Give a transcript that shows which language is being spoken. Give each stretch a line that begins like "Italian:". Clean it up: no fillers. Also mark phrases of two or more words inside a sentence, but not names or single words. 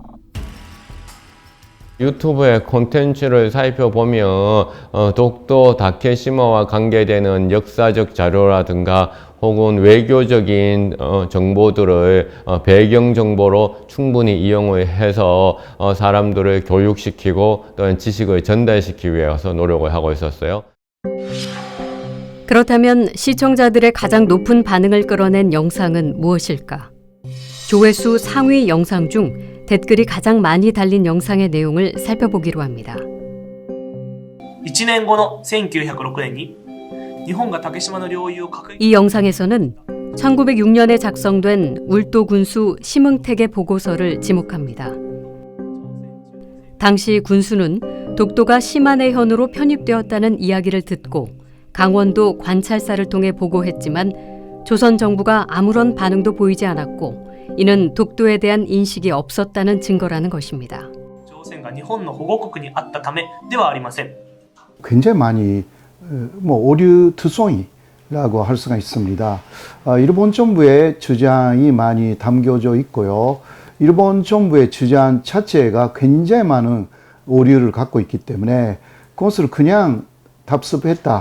Korean: 유튜브의 콘텐츠를 살펴보면 독도 다케시마와 관계되는 역사적 자료라든가 혹은 외교적인 정보들을 배경 정보로 충분히 이용을 해서 사람들을 교육시키고 또는 지식을 전달시키기 위해서 노력을 하고 있었어요. 그렇다면 시청자들의 가장 높은 반응을 끌어낸 영상은 무엇일까? 조회수 상위 영상 중 댓글이 가장 많이 달린 영상의 내용을 살펴보기로 합니다.
Japanese: 1年後の1906年に日本が竹島の領有を確認
Korean: 이 영상에서는 1906년에 작성된 울도 군수 심응택의 보고서를 지목합니다. 당시 군수는 독도가 시마네 현으로 편입되었다는 이야기를 듣고 강원도 관찰사를 통해 보고했지만 조선 정부가 아무런 반응도 보이지 않았고 이는 독도에 대한 인식이 없었다는 증거라는 것입니다.
Japanese: 朝鮮が日本の保護国にあったためではありません.
Korean: 굉장히 많이 오류 투성이라고 할 수가 있습니다. 일본 정부의 주장이 많이 담겨져 있고요. 일본 정부의 주장 자체가 굉장히 많은 오류를 갖고 있기 때문에 그것을 그냥 답습했다.